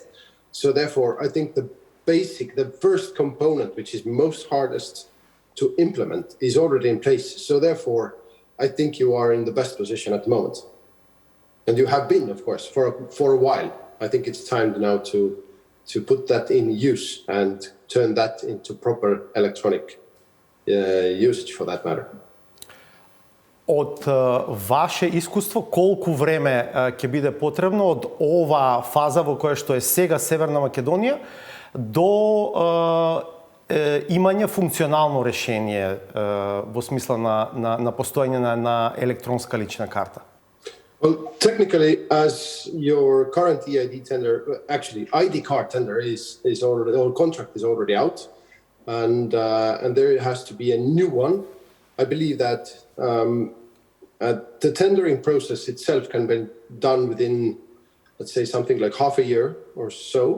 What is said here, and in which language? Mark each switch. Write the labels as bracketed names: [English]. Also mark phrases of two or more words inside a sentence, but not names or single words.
[English] So therefore, I think the first component, which is most hardest to implement, is already in place. So therefore, I think you are in the best position at the moment. And you have been, of course, for a while. I think it's time now to put that in use and turn that into proper electronic usage for that matter. [Macedonian] Од ваше искуство, колку време ќе биде потребно од оваа фаза во која што е сега Северна Македонија до имање функционално решение во смисла на постојање на електронска лична карта? [English] Well, technically, as your current EID tender, actually ID card tender is already, or contract is already out, and there has to be a new one. I believe that the tendering process itself can be done within, let's say, something like half a year or so.